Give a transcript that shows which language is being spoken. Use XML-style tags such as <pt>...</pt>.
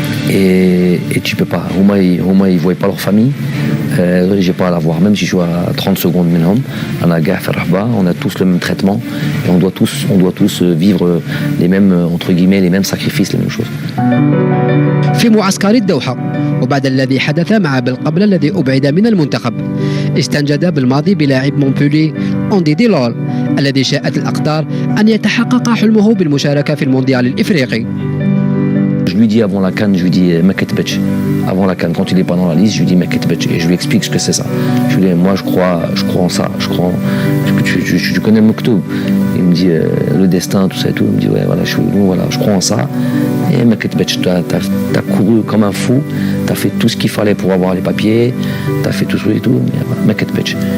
<fr>Et tu peux pas. Au moins, ils voyaient pas leur famille. J'ai pas à la voir. Même si je suis à 30 secondes minimum, on a tous le même traitement. Et on doit tous vivre les mêmes, entre guillemets, les mêmes sacrifices, les mêmes choses.</fr> <ar>في معسكر الدوحة وبعد الذي حدث مع بالقبل الذي أبعد من المنتخب استنجد بالماضي بلاعب مونبولي أوندي ديلول الذي شاءت الأقدار أن يتحقق حلمه بالمشاركة في المونديال الإفريقي.</ar> <fr>Je lui dis avant la CAN, je lui dis Meketbech. Avant la CAN, quand il n'est pas dans la liste, je lui dis Meketbech et je lui explique ce que c'est ça. Je lui dis moi je crois en ça, tu connais le Moktoub. Il me dit le destin, tout ça et tout. Il me dit ouais voilà, je crois en ça. Et Meketbech, t'as couru comme un fou, t'as fait tout ce qu'il fallait pour avoir les papiers, t'as fait tout ça et tout. Meketbech.</fr>